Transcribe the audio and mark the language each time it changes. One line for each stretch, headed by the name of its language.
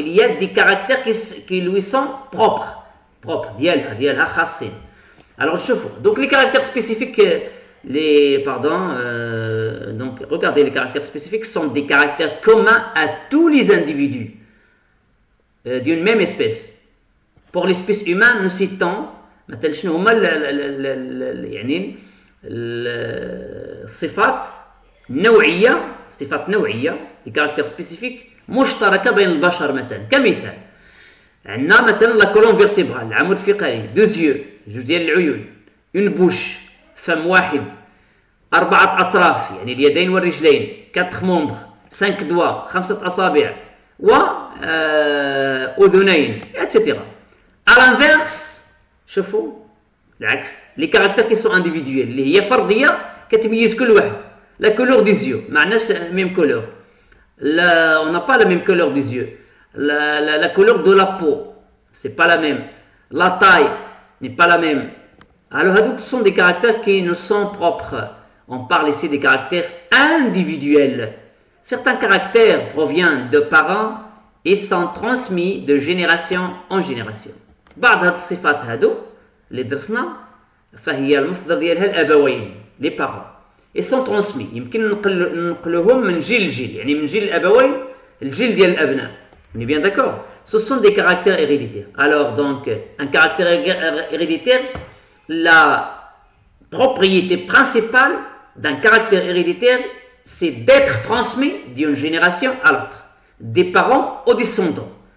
French: il y a des caractères qui lui sont propres
Arabic: ديالها خاصين.
French: Alors شوفوا donc les caractères spécifiques donc regardez, les caractères spécifiques sont des caractères communs à tous les individus d'une même espèce. Pour l'espèce humaine, nous citons
Arabic: مثلا شنو هما يعني الصفات نوعية، صفات نوعية،
French: des caractères spécifiques
Arabic: مشتركة بين البشر. مثلا كمثال عندنا مثلا
French: la colonne vertébrale،
Arabic: العمود الفقري،
French: deux yeux،
Arabic: جوج ديال العيون،
French: une bouche،
Arabic: فم واحد، 4 أطراف يعني اليدين والرجلين،
French: 4 membres، 5 doigts،
Arabic: 5 أصابع، وأذنين، etc.
French: À l'inverse،
Arabic: شوفوا العكس،
French: les caractères qui sont individuels
Arabic: اللي هي فردية كتميز كل واحد.
French: La couleur des yeux،
Arabic: ما عندناش
French: même couleur. On n'a pas la même couleur des yeux. La couleur de la peau, c'est pas la même. La taille n'est pas la même. Alors, ce sont des caractères qui nous sont propres. On parle ici des caractères individuels. Certains caractères proviennent de parents et sont transmis de génération en génération.
Arabic: بعض هاد الصفات هادو اللي درسنا فهي المصدر ديالها الأبوين،
French: les parents. Ils sont transmis.
Arabic: يمكن ننقلوهم من جيل لجيل، يعني من جيل الأبوين الجيل ديال الأبناء.
French: On est bien d'accord? Ce sont des caractères héréditaires. Alors donc, un caractère héréditaire, la propriété principale d'un caractère héréditaire, c'est d'être transmis d'une génération à l'autre, des parents aux descendants.